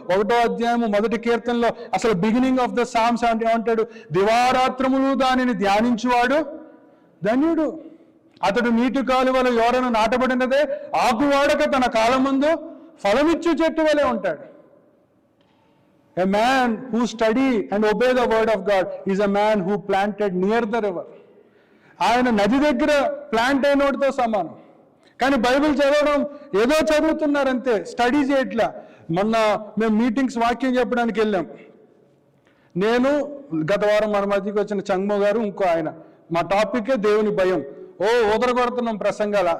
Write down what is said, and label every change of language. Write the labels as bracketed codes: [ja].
[te] 1వ అధ్యాయము 1వ కీర్తనలో అసలు [en] beginning of the Psalms [te] అంటే ఏమంటాడు, దివారాత్రములు దానిని ధ్యానించువాడు ధన్యుడు. అతడు నీటి కాలువల ఎవరైనా నాటబడినదే ఆకువాడక తన కాలమందు ఫలమిచ్చు చెట్టు వలె ఉంటాడు. [en] A man who study and obey the word of God is a man who planted near the river. [te] ఆయన నది దగ్గర ప్లాంట్ అయినోడితో సమానం. కానీ బైబిల్ చదవడం ఏదో చదువుతున్నారంతే, స్టడీ చేయట్లా. మొన్న మేము మీటింగ్స్ వాక్యం చెప్పడానికి వెళ్ళాం. నేను గత వారం మన మధ్యకి వచ్చిన చంగ్మో గారు, ఇంకో ఆయన, మా టాపికే దేవుని భయం. కొడుతున్నాం ప్రసంగాల.